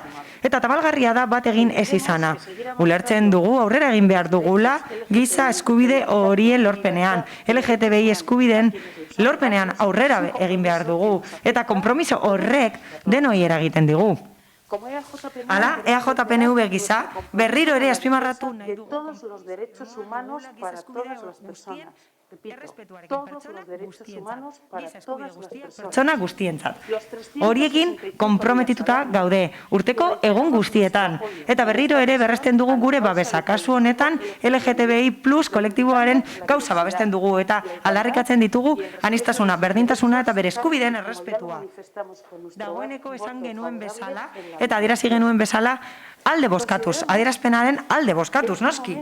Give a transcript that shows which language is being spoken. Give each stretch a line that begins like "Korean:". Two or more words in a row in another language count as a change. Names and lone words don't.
Basque: Eta tamalgarria da bat egin ez izana. Ulertzen dugu, aurrera egin behar dugula, giza eskubide horien lorpenean. LGTBI eskubideen lorpenean aurrera egin behar dugu. Eta konpromiso horrek denoi eragiten digu. Hala, EAJ-PNV gisa, berriro ere azpimarratu nahi dugu.
Spanish: Todos los derechos humanos para todas las personas.
Basque: errespetuarekin
Spanish: todos
Basque: pertsona
Spanish: los derechos
Basque: guztientzat,
Spanish: humanos para
Basque: giza eskubide
Spanish: todas las
Basque: guztiak
Spanish: personas.
Basque: pertsona guztientzat.
Spanish: Los 365
Basque: Horiekin konprometituta
Spanish: días al año,
Basque: gaude, urteko egun guztietan, eta berriro ere berresten dugu gure babesa, kasu honetan LGTBI+ kolektiboaren gauza babesten dugu eta aldarrikatzen ditugu aniztasuna, berdintasuna eta bere eskubideen errespetua. Dagoeneko esan genuen bezala eta adierazi genuen bezala alde bozkatuz, adierazpenaren alde bozkatuz, noski.